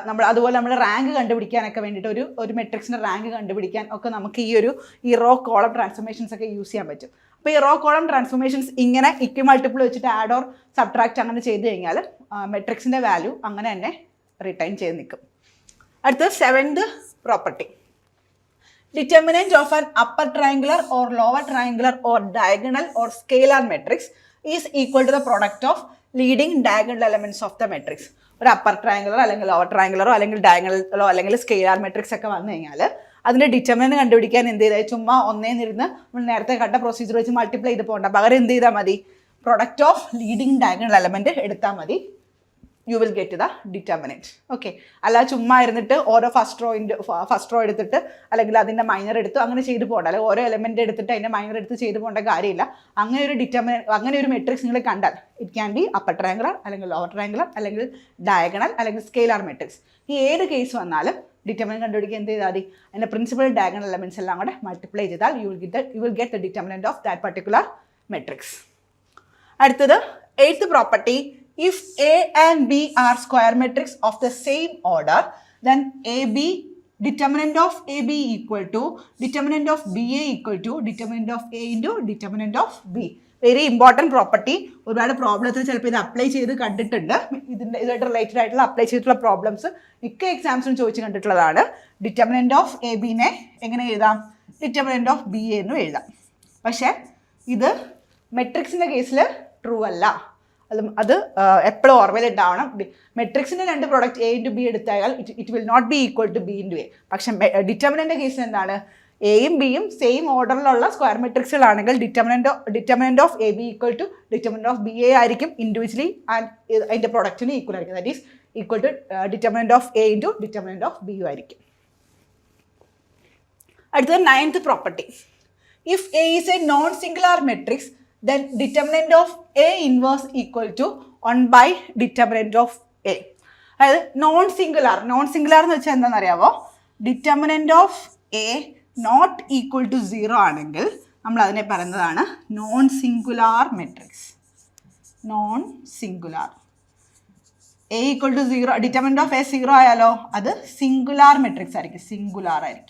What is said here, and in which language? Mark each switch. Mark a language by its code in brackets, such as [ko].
[ml] അതുപോലെ നമ്മൾ റാങ്ക് കണ്ടുപിടിക്കാനൊക്കെ വേണ്ടിയിട്ട് ഒരു മെട്രിക്സിൻ്റെ റാങ്ക് കണ്ടുപിടിക്കാൻ ഒക്കെ നമുക്ക് ഈ റോ കോളം ട്രാൻസ്ഫോർമേഷൻസ് ഒക്കെ യൂസ് ചെയ്യാൻ പറ്റും. അപ്പോൾ ഈ റോ കോളം ട്രാൻസ്ഫോർമേഷൻസ് ഇങ്ങനെ ഇക്വി മൾട്ടിപ്പിൾ വെച്ചിട്ട് ആഡ് ഓർ സബ്ട്രാക്ട് അങ്ങനെ ചെയ്ത് കഴിഞ്ഞാൽ മെട്രിക്സിൻ്റെ വാല്യൂ അങ്ങനെ തന്നെ റിട്ടൈൻ ചെയ്ത് നിൽക്കും. അടുത്തത് 7th property. [en] Determinant of an upper triangular or lower triangular or diagonal or scalar matrix is equal to the product of leading diagonal elements of the matrix. [ml] ഒരു upper triangular അല്ലെങ്കിൽ lower ട്രയാങ്കുലറോ അല്ലെങ്കിൽ ഡയഗണലോ അല്ലെങ്കിൽ scalar matrix ഒക്കെ വന്നു കഴിഞ്ഞാൽ അതിൻ്റെ determinant കണ്ടുപിടിക്കാൻ എന്ത് ചെയ്താൽ ചുമ്മാ ഒന്നേന്നിരുന്ന് നമ്മൾ നേരത്തെ കണ്ട പ്രൊസീജിയർ വെച്ച് മൾട്ടിപ്ലൈ ചെയ്ത് പോകണ്ട, പകരം എന്ത് ചെയ്താൽ മതി? [en] product of leading diagonal element [ml] എടുത്താൽ മതി. [en] You will get the determinant. [ml] Okay, അല്ല ചുമ്മാ ഇരുന്നിട്ട് ഓരോ ഫസ്റ്റ് റോ എടുത്തിട്ട് അല്ലെങ്കിൽ അതിൻ്റെ മൈനർ എടുത്ത് അങ്ങനെ ചെയ്ത് പോകണ്ട, അല്ലെങ്കിൽ ഓരോ എലമെൻറ്റ് എടുത്തിട്ട് അതിൻ്റെ മൈനർ എടുത്ത് ചെയ്ത് പോകേണ്ട കാര്യമില്ല. അങ്ങനെ ഒരു മെട്രിക്സ് നിങ്ങൾ കണ്ടാൽ [en] it can be [ml] upper triangular അല്ലെങ്കിൽ ലോവർ ട്രയാങ്കുലർ അല്ലെങ്കിൽ ഡയഗണൽ അല്ലെങ്കിൽ സ്കെയിലാർ മെട്രിക്സ്. ഈ ഏത് കേസ് വന്നാലും ഡിറ്റർമിനൻറ്റ് കണ്ടുപിടിക്കുക എന്ത് ചെയ്താൽ മതി? അതിൻ്റെ പ്രിൻസിപ്പൽ ഡയഗണൽ എലമെൻറ്റ്സ് എല്ലാം കൂടെ മൾട്ടിപ്ലൈ ചെയ്താൽ [en] You will get the determinant of that particular matrix. [ml] അടുത്തത് 8th property. [en] If A and B are square matrix of the same order, then AB, determinant of AB equal to determinant of BA equal to determinant of A into determinant of B. Very important property. [ml] ഒരുപാട് പ്രോബ്ലത്തിൽ ചിലപ്പോൾ ഇത് apply ചെയ്ത് കണ്ടിട്ടുണ്ട്. ഇതായിട്ട് related ആയിട്ടുള്ള apply ചെയ്തിട്ടുള്ള problems മിക്ക എക്സാംസിനും ചോദിച്ച് കണ്ടിട്ടുള്ളതാണ്. ഡിറ്റർമിനൻ്റ് ഓഫ് എ ബിനെ എങ്ങനെ എഴുതാം? ഡിറ്റർമിനൻ്റ് ഓഫ് ബി എന്നും എഴുതാം. പക്ഷേ ഇത് മെട്രിക്സിൻ്റെ കേസിൽ ട്രൂ അല്ല. അത് എപ്പോഴും ഓർമ്മയിലുണ്ടാവണം. മെട്രിക്സിൻ്റെ 2 പ്രോഡക്റ്റ് എ ഇൻറ്റു ബി എടുത്താൽ [en] It will not be equal to B into A. [ml] പക്ഷേ ഡിറ്റർമിനൻ്റ് കേസിൽ എന്താണ്? എയും ബിയും same ഓർഡറിലുള്ള square മെട്രിക്സുകളാണെങ്കിൽ determinant of A B equal to determinant of B A ആയിരിക്കും ഇൻഡിവിജ്വലി, ആൻഡ് അതിൻ്റെ പ്രൊഡക്റ്റിന് ഈക്വൽ ആയിരിക്കും. [en] that is equal to determinant of A into determinant of B യു [ml] ആയിരിക്കും. അടുത്തത് 9th property. [en] If A is a non singular matrix then determinant of A inverse equal to 1 by determinant of A. [ml] അതായത് non singular എന്ന് വെച്ചാൽ എന്താണെന്ന് അറിയാമോ? Determinant of A not equal to 0 ആണെങ്കിൽ നമ്മൾ അതിനെ പറയുന്നതാണ് non singular matrix. Non singular A equal to 0, determinant of A 0 ആയാലോ അത് സിംഗുലാർ മെട്രിക്സ് ആയിരിക്കും. സിംഗുലാർ.